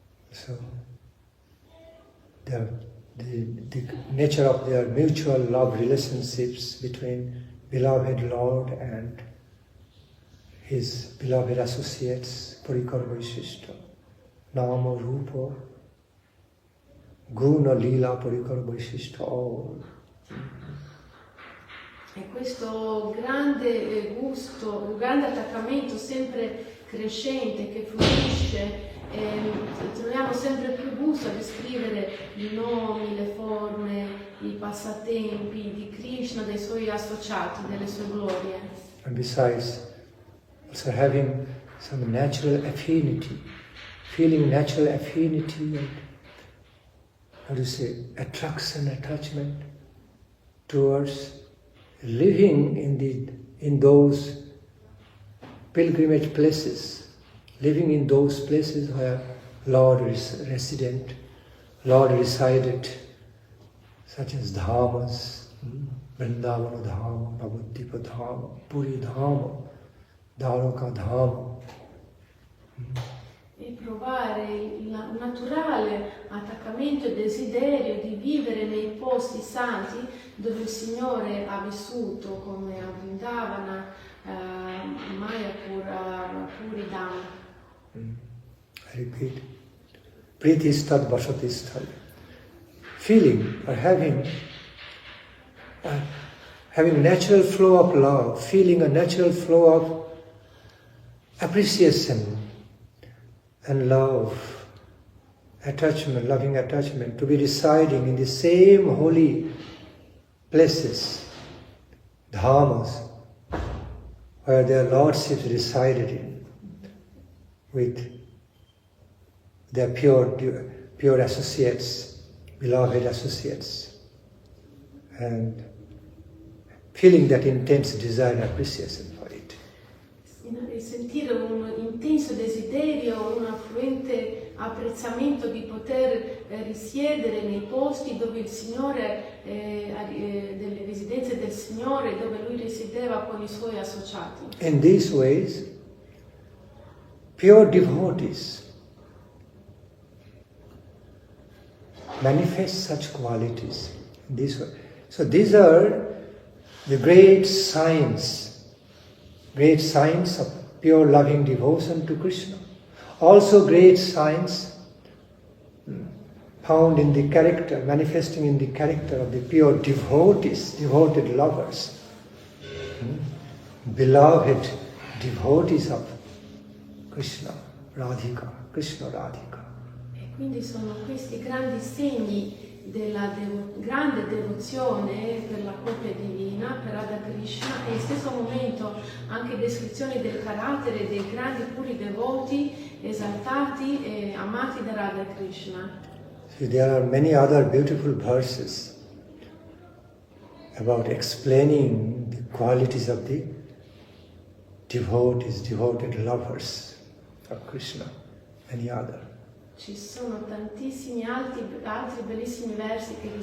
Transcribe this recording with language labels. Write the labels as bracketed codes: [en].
[en] So, the nature of their mutual love relationships between beloved Lord and his beloved associates, parikara vaishishta, nama, rupa, guna, lila, parikara vaishishta, all. [it] E questo grande gusto, un grande attaccamento sempre crescente che fluisce, troviamo sempre più gusto a descrivere i nomi, le forme, i passatempi di Krishna, dei suoi associati, delle sue glorie. [en] And besides, also having some natural affinity, feeling natural affinity and, how to say, attraction, attachment towards living in those pilgrimage places, living in those places where Lord is resident, Lord resided, such as Dhamas, Vrindavana Dhama, Navadvipa Dhama, Puri Dhama, Dwaraka Dhama. [it] E provare il naturale attaccamento e desiderio di vivere nei posti santi dove il Signore ha vissuto, come a Vrindavana, Mayapur, Puri Dhama. [en] I repeat, [sa] Priti Stad Vasati Stad. [en] Feeling or having natural flow of love, feeling a natural flow of appreciation and love, attachment, loving attachment, to be residing in the same holy places, dhamas, where their lordships resided in, with their pure associates, beloved associates, and feeling that intense desire and appreciation for it. [it] Sentire un intenso desiderio, un affluente apprezzamento di poter risiedere nei posti dove il Signore, delle residenze del Signore, dove Lui risiedeva con i Suoi associati. [en] In these ways, pure devotees manifest such qualities in this way. So these are the great signs great signs of pure loving devotion to Krishna. Also great signs found in the character, manifesting in the character of the pure devotees, devoted lovers, beloved devotees of Krishna, Radhika, Krishna Radhika. [it] E quindi sono questi grandi segni della grande devozione per la coppia divina, per Radha Krishna, e allo stesso momento anche descrizioni del carattere dei grandi puri devoti esaltati e amati da Radha Krishna. [en] So there are many other beautiful verses about explaining the qualities of the devotees, devoted lovers of Krishna, many other. [it] Ci sono tantissimi altri bellissimi versi che